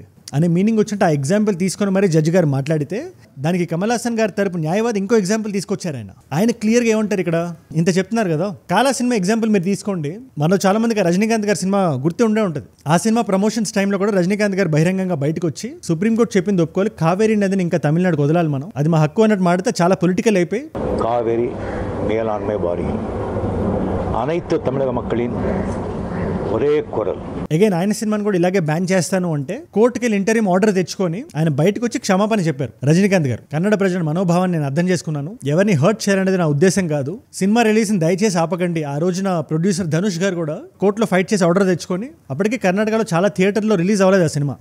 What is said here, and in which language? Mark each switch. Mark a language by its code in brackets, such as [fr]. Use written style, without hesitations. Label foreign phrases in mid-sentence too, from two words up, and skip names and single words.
[te] అనే మీనింగ్ వచ్చినట్టు ఆ ఎగ్జాంపుల్ తీసుకొని మరి జడ్జి గారు మాట్లాడితే దానికి కమల్ హాసన్ గారి తరపు న్యాయవాది ఇంకో ఎగ్జాంపుల్ తీసుకొచ్చారు. ఆయన క్లియర్గా ఏమంటారు, ఇక్కడ ఇంత చెప్తున్నారు కదా, కాలా సినిమా ఎగ్జాంపుల్ మీరు తీసుకోండి. మనలో చాలా మందికి రజనీకాంత్ గారి సినిమా గుర్తు ఉండే ఉంటుంది. ఆ సినిమా [en] promotions time [te] కూడా రజనీకాంత్ గారు బహిరంగంగా బయటకు వచ్చి సుప్రీంకోర్టు చెప్పింది ఒప్పుకోవాలి, కావేరీ నదిని ఇంకా తమిళనాడుకు వదలాలి, మనం అది మా హక్కు అన్నట్టు మాడితే చాలా పొలిటికల్ అయిపోయి [ta] காவேரி மேலாண்மை வாரியம் அனைத்து தமிழக மக்களின் ஒரே குரல். [te] అగైన్ ఆయన సినిమాని కూడా ఇలాగే బ్యాన్ చేస్తాను అంటే కోర్టుకి వెళ్ళి [en] interview order [te] తెచ్చుకొని ఆయన బయటకు వచ్చి క్షమాపణ చెప్పారు రజనీకాంత్ గారు. కన్నడ ప్రజల మనోభావాన్ని నేను అర్థం చేసుకున్నాను, ఎవరిని హర్ట్ చేయాలనేది నా ఉద్దేశం కాదు, సినిమా రిలీజ్ దయచేసి ఆపకండి. ఆ రోజున ప్రొడ్యూసర్ ధనుష్ గారు కూడా కోర్టులో ఫైట్ చేసి ఆర్డర్ తెచ్చుకొని అప్పటికి కర్ణాటకలో చాలా థియేటర్లో రిలీజ్ అవ్వలేదు ఆ సినిమా.